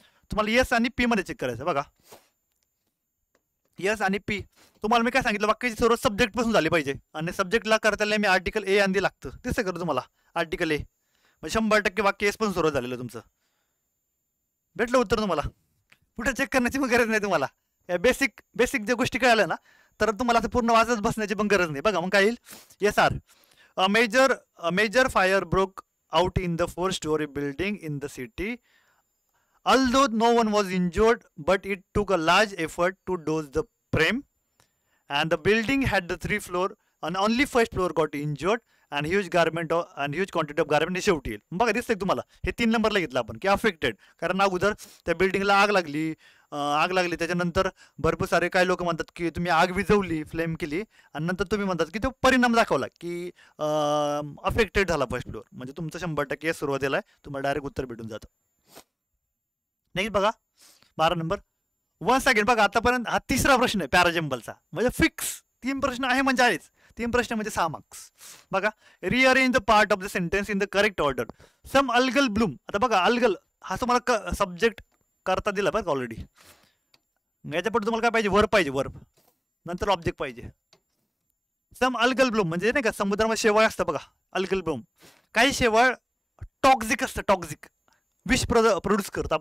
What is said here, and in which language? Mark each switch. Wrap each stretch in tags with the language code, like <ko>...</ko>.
<mr>तुम्हाला येस आणि पी मध्ये चेक करायचं. बघा येस आणि पी, तुम्हाला मी काय सांगितलं, वाक्याची सुरुवात सब्जेक्ट पासून झाली पाहिजे, आणि सब्जेक्टला करताना मी आर्टिकल ए आणि लागतं, तेच करू तुम्हाला आर्टिकल ए, म्हणजे 100% वाक्य एस पण सुरुवात झालेलं तुमचं. भेटलं उत्तर तुम्हाला, कुठे चेक करण्याची पण गरज नाही तुम्हाला. बेसिक बेसिक ज्या गोष्टी कळाल्या ना तर तुम्हाला आता पूर्ण वाजत बसण्याची पण गरज नाही. बघा मग काय येईल, yes R.</mr> <en>A major fire broke out in the 4 story building in the city. Although no one was injured, but it took a large effort to douse the flame, and the building had the 3 floor and only first floor got injured and huge quantity of garment</en> <mr>शेवटी येईल. बघा दिसतंय तुम्हाला, हे 3 नंबरला घेतलं आपण की अफेक्टेड, कारण अगोदर त्या बिल्डिंगला आग लागली, त्याच्यानंतर भरपूर सारे काही लोक म्हणतात की तुम्ही आग विझवली, फ्लेम केली, आणि नंतर तुम्ही म्हणतात की तो परिणाम दाखवला की अफेक्टेड झाला फर्स्ट फ्लोर, म्हणजे तुमचं 100% सुरुवातीला आहे, तुम्हाला डायरेक्ट उत्तर भेटून जातं. नेक्स्ट बघा 12 नंबर. वन्स अगेन बघा आतापर्यंत हा 3रा प्रश्न आहे पॅराजम्बलचा, म्हणजे फिक्स 3 प्रश्न आहे म्हणजे आहेच, 3 प्रश्न म्हणजे 6 मार्क्स.</mr> <en>बघा rearrange the part of the sentence in the correct order.</en> <mr>Some algal Bloom, आता बघा अल्गल हा तुम्हाला सब्जेक्ट करता दिला बघा ऑलरेडी, याच्या पुढे तुम्हाला काय पाहिजे, वर्ब पाहिजे, वर्ब नंतर ऑब्जेक्ट पाहिजे. सम अल्गल ब्लूम म्हणजे नाही का समुद्रामध्ये शेवाळ असतं बघा, अल्गल ब्लूम. काही शेवाळ टॉक्झिक असतं, टॉक्झिक विष प्रोड्यूस करतं.</mr>